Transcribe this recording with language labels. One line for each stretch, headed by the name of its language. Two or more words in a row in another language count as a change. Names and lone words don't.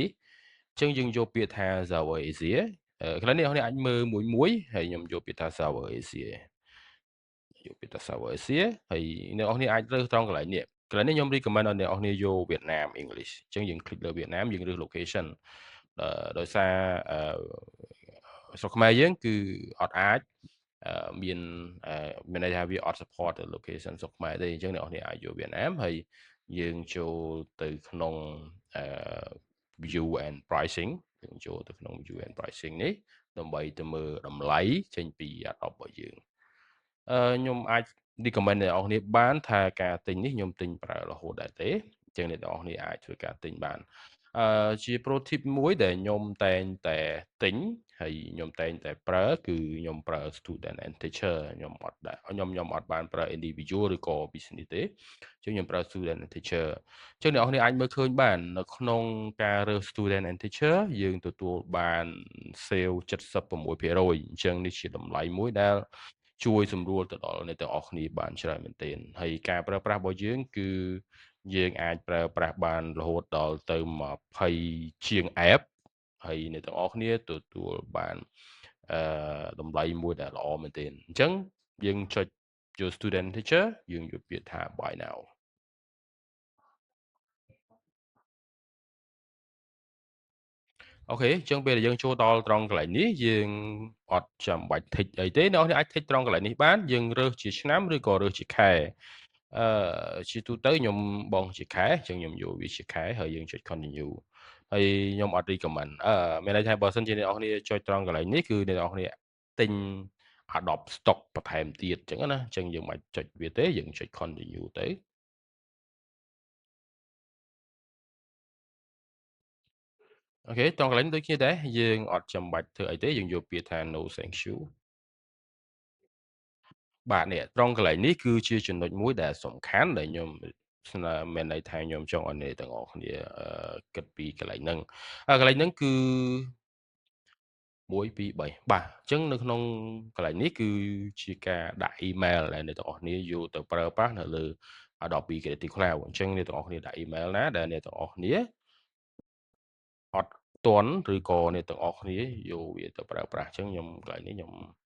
Khmer: អញ្ចឹងយើងយកពាក្យថា Java Asia កន្លែងនេះអ្នកនរគ្នាអាចមើលមួយហើយខ្ញុំយកពាក្យថា Java Asia យកពាក្យថា Java Asia ហើយអ្នកនរគ្នាអាចរើសត្រង់កន្លែងនេះកន្លែងនេះខ្ញុំ recommend ឲ្យអ្នកនរគ្នាយកវៀតណាម English អញ្ចឹងយើង click លើវៀតណាមយើងរើស location ដោយសារស្រុកខ្មែរយើងគឺអត់អាចមានន័យថាវាអត់ support ទៅ location ស្រុកខ្មែរទេអញ្ចឹងអ្នកនរគ្នាអាចយកវៀតណាមហើយយើងចូលទៅក្នុង
English: view and pricing
Khmer: យើងចូលទៅក្នុង
English: view and pricing
Khmer: នេះដើម្បីទៅមើលតម្លៃចេញពី Adobe របស់យើងខ្ញុំអាច recommend អ្នកនរគ្នាបានថាការទិញនេះខ្ញុំទិញប្រើរហូតដែរទេអញ្ចឹងអ្នកនរ គ្នាអាចធ្វើការទិញបានជា
English: pro tip
Khmer: មួយដែលខ្ញុំតែងតែទិញហើយខ្ញុំតែងតែប្រើគឺខ្ញុំប្រើ
English: student and teacher
Khmer: ខ្ញុំអត់ បានប្រើ individual ឬក៏ business ទេអញ្ចឹងខ្ញុំប្រើ
English: student and teacher
Khmer: អញ្ចឹងអ្នកនរគ្នាអាចមើលឃើញបាននៅក្នុងការរើស
English: student and teacher
Khmer: យើងទទួលបាន sale 76%អញ្ចឹងនេះជាតម្លៃមួយដែលជួយសម្រួលទៅដល់អ្នកទាំងអស់គ្នាបានច្រើនមែនទែនហើយការប្រើប្រាស់របស់យើងគឺយើងអាចប្រើប្រាស់បានរហូតដល់ទៅ20ជាង app ហើយអ្នកទាំងអស់គ្នាទទួលបានតម្លៃមួយដែលល្អមែនទែនអញ្ចឹងយើងចុចយក
English: student teacher
Khmer: យើងយកពាក្យថា
English: buy now
Khmer: អូខេអញ្ចឹងពេលដែលយើងចូលដល់ត្រង់កន្លែងនេះយើងអត់ចាំបាច់ tick អីទេអ្នកនរអាច tick ត្រង់កន្លែងនេះបានយើងរើសជាឆ្នាំឬក៏រើសជាខែជាទូទៅខ្ញុំបងជាខែអញ្ចឹងខ្ញុំយកវាជាខែហើយយើងចុច continue ហើយខ្ញុំអត់ recommend មានន័យថាបើសិនជាអ្នកនរគ្នាចុចត្រង់កន្លែងនេះគឺអ្នកនរគ្នាទិញ Adobe stock បន្ថែមទៀតអញ្ចឹងណាអញ្ចឹងយើងមិនចុចវាទេយើងចុច continue ទៅ អូខេត្រង់កន្លែងដូចគ្នាដែរយើងអត់ចាំបាច់ធ្វើអីទេយើងយកពាក្យថា
English: no thank you
Khmer: បាទនេះត្រង់កន្លែងនេះគឺជាចំណុចមួយដែលសំខាន់ដែលខ្ញុំស្នើមានន័យថាខ្ញុំចង់ឲ្យអ្នកទាំងអស់គ្នាគិតពីកន្លែងហ្នឹងកន្លែងហ្នឹងគឺ 1 2 3បាទអញ្ចឹងនៅក្នុងកន្លែងនេះគឺជាការដាក់ email ដែលអ្នកទាំងអស់គ្នាយកទៅប្រើប្រាស់នៅលើ Adobe Creative Cloud អញ្ចឹងអ្នកទាំងអស់គ្នាដាក់ email ណាដែលអ្នកទាំងអស់គ្នាអត់ទាន់ឬក៏អ្នកទាំងអស់គ្នាយកវាទៅប្រើប្រាស់អញ្ចឹងខ្ញុំកន្លែងនេះខ្ញុំ